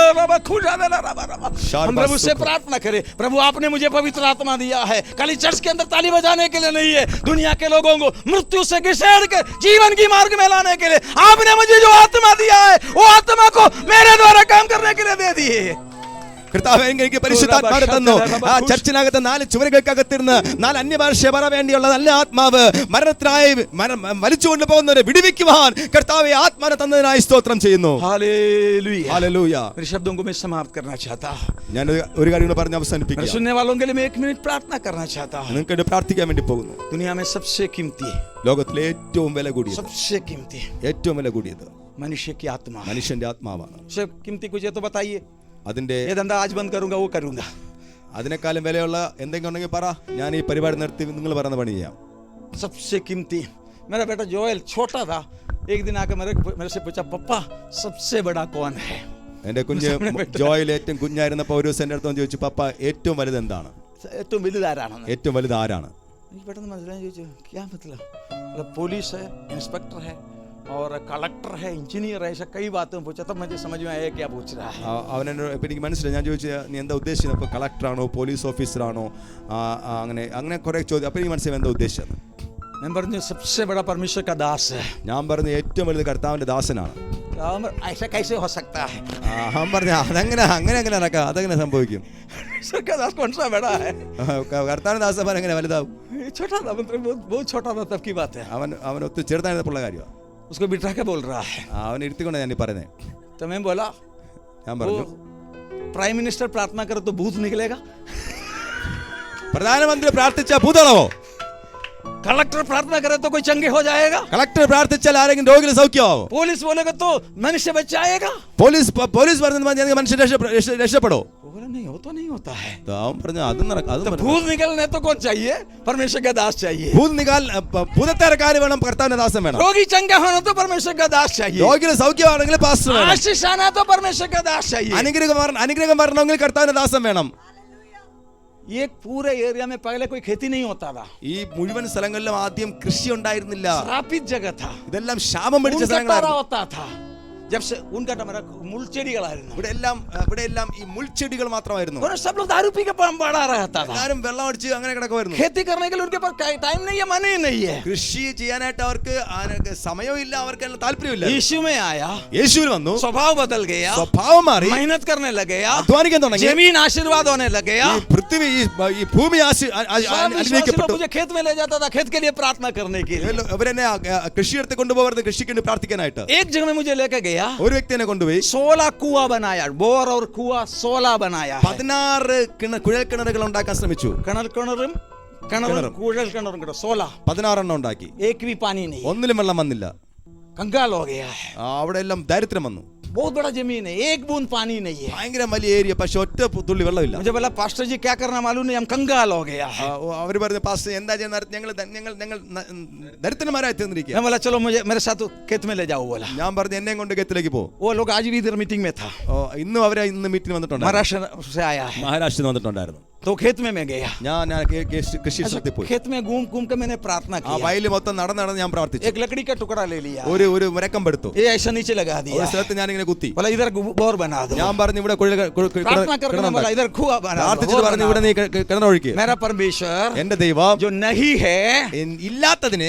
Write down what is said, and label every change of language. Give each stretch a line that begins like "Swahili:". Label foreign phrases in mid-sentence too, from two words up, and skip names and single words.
Hindi: हम प्रभु से प्रार्थना करें, प्रभु आपने मुझे पवित्र आत्मा दिया है. खाली चर्च के अंदर ताली बजाने के लिए नहीं है, दुनिया के लोगों को मृत्यु से घिसेड़ के जीवन की मार्ग में लाने के लिए आपने मुझे जो आत्मा दिया है, वो आत्मा को मेरे द्वारा काम करने के लिए दे दिए.
Malayalam: കർത്താവേ, എനിക്ക് പരിശുദ്ധാത്മാവിനെ തന്നു. ആ ചർച്ചിനകത്ത് 4 ചുവരുകൾക്കകത്തിരുന്ന് 4 അന്യഭാഷ പറയാൻ വേണ്ടിയുള്ള നല്ല ആത്മാവ് മരണത്തിനായി വലിച്ചുകൊണ്ട് പോകുന്നവരെ വിടുവിക്കുവാൻ കർത്താവേ ആത്മാവിനെ തന്നതിനായി സ്തോത്രം ചെയ്യുന്നു.
Hindi: हालेलुया.
Malayalam: ഹല്ലേലൂയ.
Hindi: मेरे शब्दों को मैं समाप्त करना चाहता हूं.
Malayalam: ഞാൻ ഒരു കാര്യം കൂടി പറഞ്ഞ് അവസാനിപ്പിക്കാം.
Hindi: सुनने वालों के लिए मैं 1 मिनट प्रार्थना करना चाहता हूं.
Malayalam: നിങ്ങൾക്ക് വേണ്ടി പ്രാർത്ഥിക്കാൻ വേണ്ടി പോകുന്നു.
Hindi: दुनिया में सबसे कीमती,
Malayalam: ലോകത്തിലെ ഏറ്റവും വില കൂടിയത്,
Hindi: सबसे कीमती
Malayalam: ഏറ്റവും വില കൂടിയത്
Hindi: मनुष्य की आत्मा है.
Malayalam: മനുഷ്യന്റെ ആത്മാവാണ്.
Hindi: सबसे कीमती कुछ है तो बताइए.
Malayalam: അതിന്റെ
Hindi: ये धंधा आज बंद करूंगा, वो करूंगा.
Malayalam: അതിനേക്കാളും വിലയുള്ള എന്തെങ്കിലും ഉണ്ടെങ്കിൽ പറ, ഞാൻ ഈ പരിപാടി നിർത്തി നിങ്ങൾ പറയുന്ന പണി ചെയ്യാം.
Hindi: सबसे कीमती मेरा बेटा जोएल छोटा था, एक दिन आकर मेरे से पूछा, पप्पा सबसे बड़ा कौन है?
Malayalam: എന്റെ കുഞ്ഞ് ജോയിൽ ഏറ്റവും കുഞ്ഞായിരുന്നപ്പോൾ ഒരു ദിവസം എൻ്റെ അടുത്ത് ചോദിച്ചു, പപ്പ ഏറ്റവും വലുത് എന്താണ്? ഏറ്റവും വലുതാരാണെന്ന്. ഏറ്റവും വലുത് ആരാണ്? എനിക്ക് പെട്ടെന്ന് മനസ്സിലായി. ചോദിച്ചു,
Hindi: क्या मतलब? पुलिस है, इंस्पेक्टर है और कलेक्टर है, इंजीनियर है, ऐसा कई बातें पूछा. तब मुझे समझ में आया क्या पूछ रहा है.
Malayalam: അവൻ എന്നോട് ഇപ്പം എനിക്ക് മനസ്സിലായി. ഞാൻ ചോദിച്ചു, നീ എന്താ ഉദ്ദേശിച്ചത്? അപ്പോൾ കളക്ടറാണോ പോലീസ് ഓഫീസറാണോ അങ്ങനെ അങ്ങനെ കുറേ ചോദ്യം. അപ്പോൾ എനിക്ക് മനസ്സിലായി എന്താ ഉദ്ദേശിച്ചത്.
Hindi: मैं പറഞ്ഞു सबसे बड़ा परमेश्वर का दास है।
Malayalam: ഞാൻ പറഞ്ഞു ഏറ്റവും വലുത് കർത്താവിന്റെ ദാസനാണ്.
Hindi: ऐसा कैसे हो सकता है?
Malayalam: അവൻ പറഞ്ഞു അതെങ്ങനെ അങ്ങനെ നടക്കാം, അതെങ്ങനെ സംഭവിക്കും?
Hindi: परमेश्वर का दास कौन सा बड़ा है?
Malayalam: കർത്താവിന്റെ ദാസന്മാർ എങ്ങനെ വലുതാവും?
Hindi: छोटा था, मतलब बहुत छोटा था तब की बात है।
Malayalam: അവൻ ഒത്തിരി ചെറുതായിരുന്നപ്പോൾ കാര്യമാണ്.
Hindi: उसको बिठा के बोल रहा है।
Malayalam: അവൻ ഇരുത്തിക്കൊണ്ട് ഞാൻ പറയുന്നത്.
Hindi: तो मैं बोला,
Malayalam: ഞാൻ പറഞ്ഞു
English: prime minister
Hindi: प्रार्थना करे तो भूत निकलेगा?
Malayalam: പ്രധാനമന്ത്രി പ്രാർത്ഥിച്ചാൽ ഭൂതളവോ?
Hindi: कलेक्टर प्रार्थना करे तो कोई चंगे हो जाएगा?
Malayalam: കളക്ടർ പ്രാർത്ഥിച്ചാൽ ആരെങ്കിലും രോഗികൾ സൗഖ്യമാവോ?
Hindi: पुलिस बोलेगा तो मनुष्य बच जाएगा?
Malayalam: പോലീസ് പറഞ്ഞാൽ മനുഷ്യൻ രക്ഷപ്പെടോ?
Hindi: बोला नहीं हो तो नहीं होता है।
Malayalam: അവൻ പറഞ്ഞു അത് നടക്കും.
Hindi: भूत निकलने तो कौन चाहिए? परमेश्वर का दास चाहिए।
Malayalam: ഭൂതത്തേക്കാര് വേണം, കർത്താവിന്റെ ദാസൻ വേണം.
Hindi: रोगी चंगा होना तो परमेश्वर का दास चाहिए।
Malayalam: രോഗികൾ സൗഖ്യമാണെങ്കിൽ പാസ്റ്റർ വേണം.
Hindi: आशीष आना तो परमेश्वर का दास चाहिए।
Malayalam: അനുഗ്രഹം വരണമെങ്കിൽ കർത്താവിന്റെ ദാസൻ വേണം.
Hindi: ये पूरे एरिया में पहले कोई खेती नहीं होता था।
Malayalam: ഈ മുഴുവൻ സ്ഥലങ്ങളിലും ആദ്യം കൃഷി ഉണ്ടായിരുന്നില്ല.
Hindi: श्रापित जगह था।
Malayalam: ഇതെല്ലാം ശാപം പിടിച്ച സ്ഥലങ്ങളായിരുന്നു.
Hindi: होता था जब से उनका टमारा മുൾച്ചെടികളായിരുന്നു.
Malayalam: ഇവിടെയെല്ലാം ഈ മുൾച്ചെടികൾ മാത്രമായിരുന്നു.
Hindi: और सब लोग दारू पी के पड़ा रहता था।
Malayalam: എല്ലാവരും വെള്ളം അടിച്ച് അങ്ങനെ കിടക്കുമായിരുന്നു.
Hindi: खेती करने के लिए उनके पास टाइम नहीं है, मन ही नहीं है।
Malayalam: കൃഷി ചെയ്യാനായിട്ട് അവർക്ക് സമയമില്ല, അവർക്ക് താല്പര്യമില്ല.
Hindi: यीशु में आया,
Malayalam: യേശുവിൽ വന്നു,
Hindi: स्वभाव बदल गया,
Malayalam: സ്വഭാവം മാറി,
Hindi: मेहनत करने लगे,
Malayalam: അധ്വാനിക്കാൻ തുടങ്ങി,
Hindi: जमीन आशीर्वाद होने लगे,
Malayalam: ഈ പൃഥ്വി ഈ ഭൂമി അനുഗ്രഹിക്കപ്പെട്ടു.
Hindi: मुझे खेत में ले जाता था खेत के लिए प्रार्थना करने के लिए।
Malayalam: അവരെന്നെ കൃഷിയെടുത്ത് കൊണ്ടുപോകരുത്, കൃഷിക്ക് വേണ്ടി പ്രാർത്ഥിക്കാനായിട്ട്.
Hindi: एक जगह में मुझे लेके गया,
Malayalam: ഒരു വ്യക്തി എന്നെ കൊണ്ടുപോയി
Hindi: 16 कुआं बनाया, बोर और कुआं 16 बनाया।
Malayalam: 16 കുഴൽ കിണറുകൾ ഉണ്ടാക്കാൻ ശ്രമിച്ചു. കിണറും കുഴൽ കിണറും 16 എണ്ണം ഉണ്ടാക്കി.
Hindi: एक भी पानी नहीं,
Malayalam: ഒന്നിലും വെള്ളം വന്നില്ല.
Hindi: कंगाल हो गया है।
Malayalam: അവിടെ എല്ലാം ദാരിദ്ര്യം വന്നു.
Hindi: बहुत बड़ा जमीन है, एक बूंद पानी नहीं है।
Malayalam: ഭയങ്കര വലിയ ഏരിയ, പക്ഷെ ഒറ്റ തുള്ളി വെള്ളമില്ല.
Hindi: मुझे बोला पास्टर जी क्या करना मालूम नहीं, हम कंगाल हो गया है।
Malayalam: അവർ പറഞ്ഞു പാസ്റ്റർ എന്താ ചെയ്യുന്നത്, ഞങ്ങൾ ദരിദ്രന്മാരായി തീർന്നിരിക്കുക.
Hindi: मैं बोला चलो मुझे मेरे साथ खेत में ले जाओ। बोला
Malayalam: ഞാൻ പറഞ്ഞു എന്നെ കൊണ്ട് ഗത്തിലേക്ക് പോ.
Hindi: वो लोग आज भी इधर मीटिंग में था।
Malayalam: ഇന്നും അവരെ മീറ്റിംഗ് വന്നിട്ടുണ്ട്,
Hindi: महाराष्ट्र से आया है।
Malayalam: മഹാരാഷ്ട്രയിൽ വന്നിട്ടുണ്ടായിരുന്നു.
Hindi: तो खेत में मैं गया,
Malayalam: ഞാൻ കൃഷി സ്ഥലത്തിൽ പോയി.
Hindi: खेत में घूम घूम के मैंने प्रार्थना ആ की।
Malayalam: വയലിൽ മൊത്തം നടന്ന് ഞാൻ പ്രാർത്ഥിച്ചു.
Hindi: एक लकड़ी का टुकड़ा ले लिया,
Malayalam: ഒരു മരക്കം എടുത്തു,
Hindi: ये ऐसा नीचे लगा
Malayalam: ഒരു
Hindi: दिया।
Malayalam: സ്ഥലത്ത് ഞാൻ ഇങ്ങനെ കുത്തി.
Hindi: बोला इधर बोर बना दो।
Malayalam: ഞാൻ പറഞ്ഞു ഇവിടെ
Hindi: प्रार्थना करके बोला इधर कुआं बना दो।
Malayalam: പ്രാർത്ഥിച്ചിട്ട് പറഞ്ഞു ഇവിടെ നീ കിണറൊഴുക്കി.
Hindi: मेरा परमेश्वर
Malayalam: എന്റെ ദൈവം
Hindi: जो नहीं है
Malayalam: ഇല്ലാത്തതിനെ